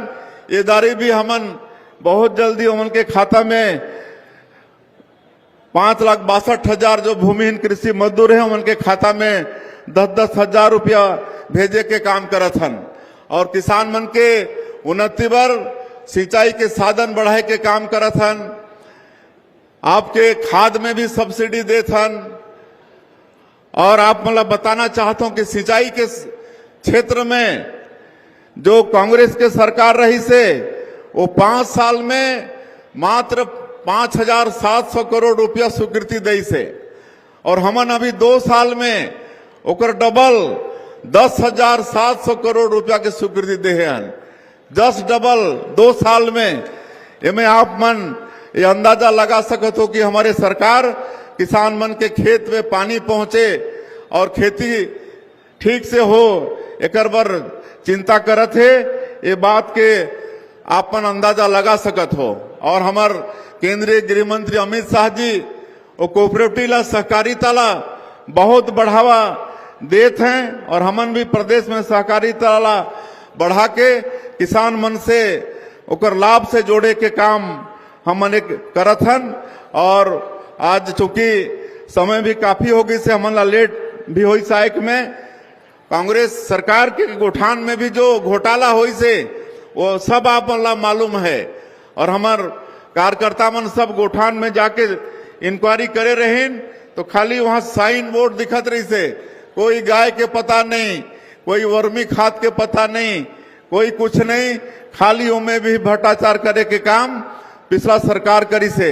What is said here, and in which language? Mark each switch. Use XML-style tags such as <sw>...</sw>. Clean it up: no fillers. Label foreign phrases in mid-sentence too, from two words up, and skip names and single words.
<hne>ये दारी भी हमन बहुत जल्दी ओमन के खाता में 5,62,000 जो भूमिहीन कृषि मजदूर हैं उनके खाता में 10-10 हजार रुपया भेजे के काम करत हन। और किसान मन के उन्नति बर सिंचाई के साधन बढ़ाए के काम करत हन। आपके खाद में भी सब्सिडी देत हन। और आप मतलब बताना चाहता हूं कि सिंचाई के क्षेत्र में जो कांग्रेस के सरकार रही से वो 5 साल में मात्र 5,700 करोड़ रुपया स्वीकृति दी से, और हमन अभी 2 साल में ओकर डबल 10,700 करोड़ रुपया के स्वीकृति दे हन। 10 डबल 2 साल में। इनमें आप मन ये अंदाजा लगा सकते हो कि हमारे सरकार किसान मन के खेत में पानी पहुंचे और खेती ठीक से हो, एकर बर चिंता करत है। ये बात के आपन अंदाजा लगा सकत हो। और हमार केंद्रीय गृह मंत्री अमित शाह जी वो कोऑपरेटिव ला, सहकारिता ला बहुत बढ़ावा देते हैं। और हमन भी प्रदेश में सहकारिता ला बढ़ा के किसान मन से ओकर लाभ से जोड़े के काम हमन एक करत हन। और आज चूंकि समय भी काफी होगी से हमन ला लेट भी हुई साइक में, कांग्रेस सरकार के गठन में भी जो घोटाला हुई से वो सब आप ला मालूम है। और हमार कार्यकर्ता मन सब गोठान में जाके इंक्वायरी करे रहें तो खाली वहां साइन बोर्ड दिखत रही से, कोई गाय के पता नहीं, कोई वर्मी खाद के पता नहीं, कोई कुछ नहीं, खाली उनमें भी भ्रष्टाचार करे के काम पिछला सरकार करी से।</hne>